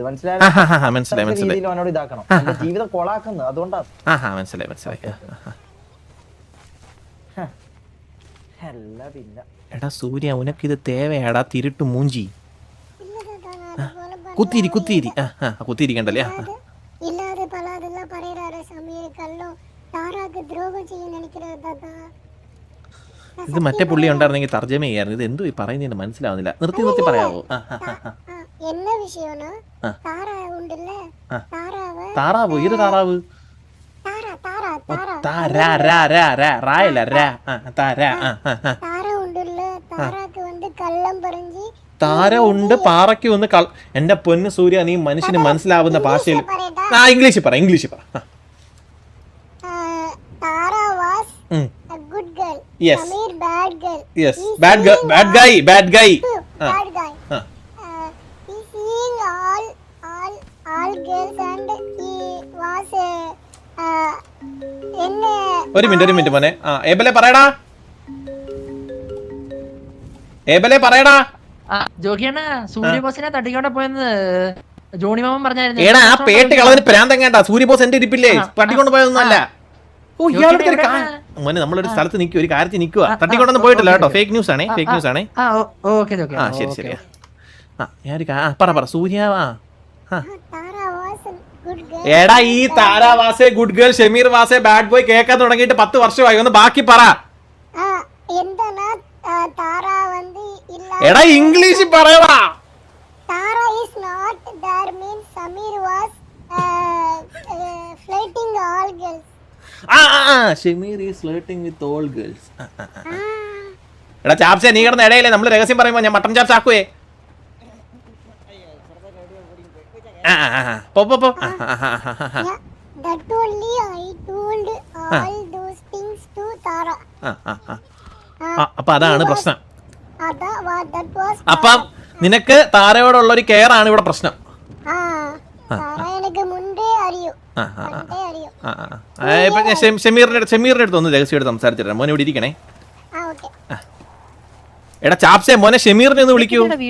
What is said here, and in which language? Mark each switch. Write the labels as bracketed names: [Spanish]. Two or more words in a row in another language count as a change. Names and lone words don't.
[Malayalam] മനസ്സിലായി. അവനോട് ഇതാക്കണം. ജീവിതം കൊളാക്കുന്നത് അതുകൊണ്ടാണ്. മനസ്സിലായി. അല്ല പിന്നെ [Tamil] എടാ സൂര്യ, உனக்கிது தேவையாடா திருட்டு மூஞ்சி. [Malayalam] കുത്തിരി കുത്തിയിരിക്കണ്ടല്ലേ. [Tamil] இல்லாத பலாதெல்லாம் பரையறாரு சமீர் கல்லோ தாராக்கு துரோகம் செய்ய நினைக்கிறது தாத்தா. [Malayalam] ഇത് മറ്റേ പുള്ളി ഉണ്ടായിരുന്നെങ്കിൽ തർജ്ജമ ചെയ്യായിരുന്നു. ഇത് എന്തോ ഈ പറയുന്നതിന് മനസ്സിലാവുന്നില്ല. നിർത്തി പറയാവോ? [Tamil] என்ன விஷயம்னா தாரா உண்டுல்ல, [Malayalam] താറാവ്. ഏത് താറാവ്? [Tamil] தாரா உண்டுல்ல, தாராக்கு வந்து கள்ளம் பறிஞ்சு [Malayalam] താര ഉണ്ട് പാറയ്ക്ക് വന്ന് എന്റെ പൊന്ന് സൂര്യ, നീ മനുഷ്യന് മനസ്സിലാവുന്ന ഭാഷയിൽ ഇംഗ്ലീഷ് പറ. [English] Tara was a good girl. Yes. Samir bad girl. Yes. Bad guy. Bad guy. Bad guy. He seeing all girls and he was [Malayalam] ഒരു മിനിറ്റ് മോനെ. ഏബലെ പറയടാ. ജോക്കിയണ്ണ സൂര്യബോസിനെ തട്ടിക്കൊണ്ട് പോയെന്ന് ജോണി മാമൻ പറഞ്ഞായിരുന്നു. എടാ ആ പേട്ട് കളവിന് പ്രാന്തങ്ങേണ്ട. സൂര്യബോസ് എന്റെ ഇരിപ്പില്ലേ, തട്ടിക്കൊണ്ട് പോയതൊന്നും അല്ല. മോനെ നമ്മളൊരു സ്ഥലത്ത് നിൽക്കുക, ഒരു കാര്യത്തിൽ നിൽക്കുക. തട്ടിക്കൊണ്ടൊന്നും പോയിട്ടില്ല കേട്ടോ. [English] fake news [Malayalam] ആണേ. ശരി. ഞാനൊരു പറ സൂര്യ. എടാ ഈ [English] Tara was a good girl, Shameer was a bad boy [Malayalam] കേൾക്കാൻ തുടങ്ങിയിട്ട് 10 വർഷമായി. ഒന്ന് ബാക്കി പറ. എടാ ഇംഗ്ലീഷ് പറയടാ. [English] Tara is not there means Samir was flirting all girls. Shameer is flirting with all girls. [Malayalam] എടാ ചാപ്സേ, നീ കിടന്ന ഇടയില്ലേ നമ്മൾ രഹസ്യം പറയുമ്പോ ഞാൻ മട്ടൻ ചാപ്സ് ആക്കുവേ. [English] That only I told all those things to Tara. [Malayalam] അപ്പൊ അതാണ് പ്രശ്നം. [English] That was [Malayalam] അപ്പം നിനക്ക് താരയോടുള്ള ഒരു കെയർ ആണ് ഇവിടെ പ്രശ്നം. എനിക്ക് മുൻപേ അറിയൂ. ഷമീറിന്റെ അടുത്ത് ഒന്ന് രഹസ്യമായിട്ട് സംസാരിച്ചിട്ട് മോനെ ഇവിടെ ഇരിക്കണേ. എടാ ചാപ്സേ, മോനെ ഷമീറിനെ ഒന്ന് വിളിക്കൂ.